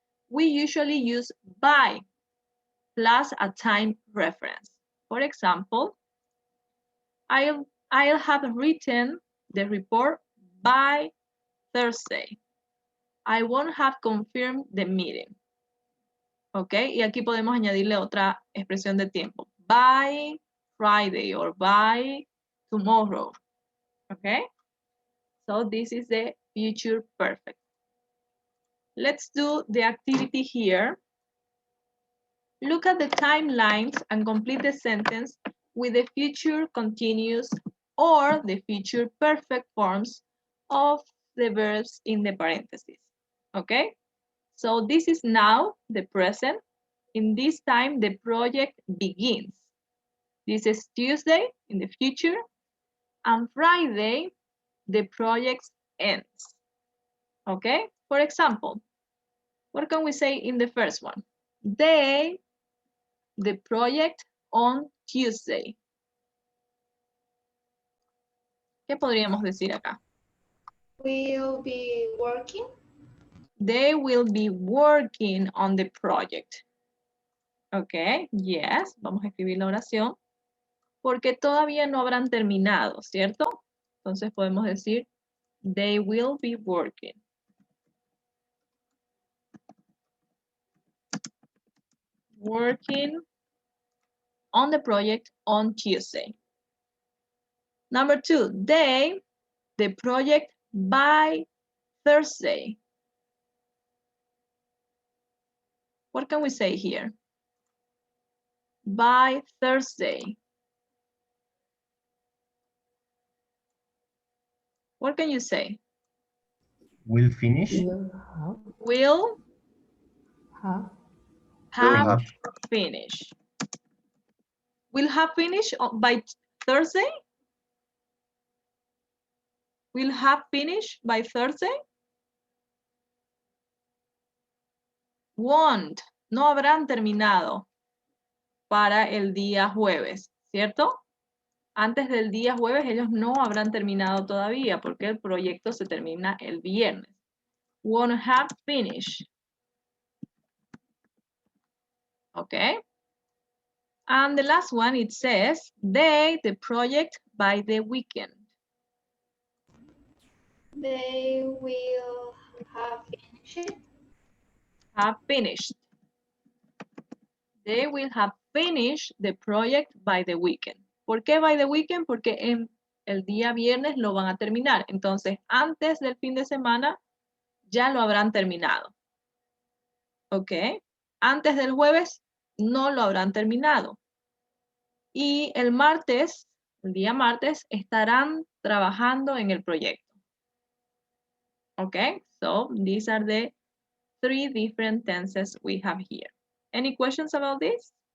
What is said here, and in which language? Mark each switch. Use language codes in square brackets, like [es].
[en] We usually use by plus a time reference. For example, I'll have written the report by Thursday. I won't have confirmed the meeting. ¿Ok? [es] Y aquí podemos añadirle otra expresión de tiempo. [en] By Friday or by tomorrow. ¿Ok? So this is the future perfect. Let's do the activity here. Look at the timelines and complete the sentence with the future continuous or the future perfect forms of the verbs in the parentheses. Okay? So this is now the present. In this time, the project begins. This is Tuesday in the future. And Friday, the project ends. Okay? For example, what can we say in the first one? The project on Tuesday. [es] ¿Qué podríamos decir acá? [en] Will be working. They will be working on the project. [es] Ok, yes, vamos a escribir la oración. Porque todavía no habrán terminado, ¿cierto? Entonces podemos decir, [en] they will be working. Working on the project on Tuesday. Number 2, the project by Thursday. What can we say here? By Thursday. What can you say? Will finish. Will have. Will Have. have finished. Will have finished by Thursday? Will have finished by Thursday? Won't. [es] No habrán terminado para el día jueves, ¿cierto? Antes del día jueves ellos no habrán terminado todavía porque el proyecto se termina el viernes. [en] Won't have finished. Okay. And the last one, it says, the project by the weekend. They will have finished. Have finished. They will have finished the project by the weekend. [es] ¿Por qué [en] by the weekend? [es] Porque en el día viernes lo van a terminar. Entonces, antes del fin de semana, ya lo habrán terminado. ¿Ok? Antes del jueves, no lo habrán terminado. Y el martes, el día martes, estarán trabajando en el proyecto. ¿Ok? [en] So, these are the 3 different tenses we have here. Any questions about this?